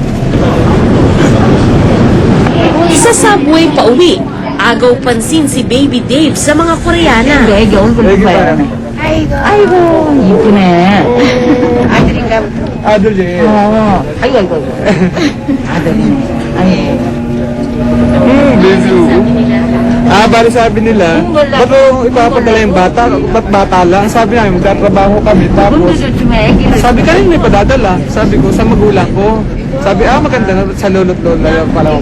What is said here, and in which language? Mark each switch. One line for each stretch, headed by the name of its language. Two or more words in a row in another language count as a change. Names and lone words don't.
Filipino: Sa subway pa uwi, agaw pansin si Baby Dave sa mga Koreana.
Korean: 아이고, 이쁘네. Adol eh. 아이고. 아들이네. 아이고. Baby.
Filipino: Bali sabi nila, ba't mo ipapadala yung bata? Ba't bata lang? Sabi namin, magtatrabaho kami. Tapos, sabi kanina may padadala. Sabi ko, sa magulang ko. Sabi, maganda na sa lolo't lola yung pala ko.